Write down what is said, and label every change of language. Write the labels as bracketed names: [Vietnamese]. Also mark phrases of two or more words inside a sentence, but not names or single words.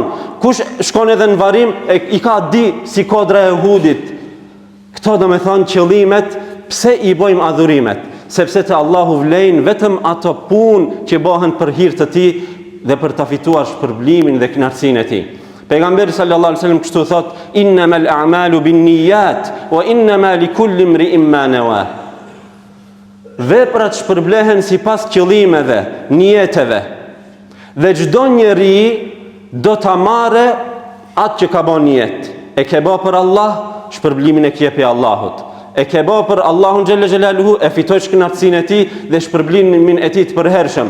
[Albanian] Kush shkon edhe në varim, i ka di si kodra e Hudit. Këto do me thonë qëllimet, pse i bojmë adhurimet? Sepse të Allahu vlejnë vetëm ato punë që bëhen për hir të Tij dhe për ta fituar shpërblimin dhe kënaqësinë e Tij. Pejgamberi [Arabic] صلى الله عليه وسلم [Albanian] kështu thot: [Arabic] "إنما الأعمال بالنيات وإنما لكل امرئ ما نوى." [Albanian] Veprat shpërblehen sipas qëllimeve, nijeteve. Dhe çdo njeri do ta marrë atë që ka bën nijet. E ke bë për Allah, shpërblimin e ke për Allahut. E ke bë për Allahun [Arabic] جل جلاله, [Albanian] e fitosh kënaqësinë e Tij dhe shpërblimin e Tij të përhershëm.